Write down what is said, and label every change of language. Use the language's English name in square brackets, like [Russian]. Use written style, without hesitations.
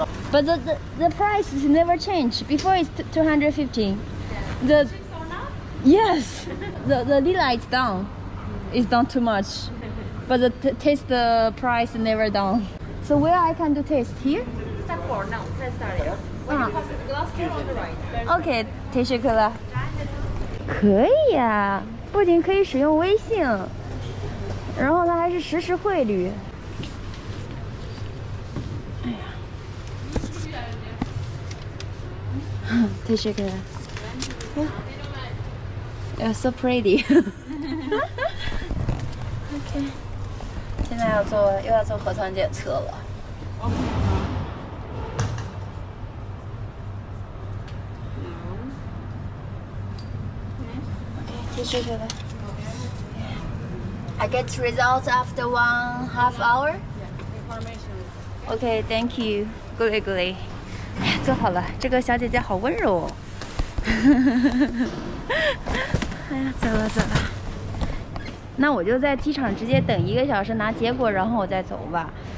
[English] But the price is never changed. Before it's 250. Yes, the lira is down. It's down too much. But the taste price never down. So where I can do taste here? Step 4, no, test area. When you pass the glass door on the right. There's [Chinese] OK，提示课了。可以呀，不仅可以使用微信，然后它还是实时汇率。哎呀， [Turkish] teşekkürler. [English] You're so pretty. [Chinese] OK， 现在又要做核酸检测了。 [Turkish] OK， teşekkürler. [English] I get results after 1.5 hour. OK, thank you. Good, good. [Chinese] 哎呀，做好了，这个小姐姐好温柔哦。哎呀，走了走了。那我就在机场直接等1个小时拿结果，然后我再走吧。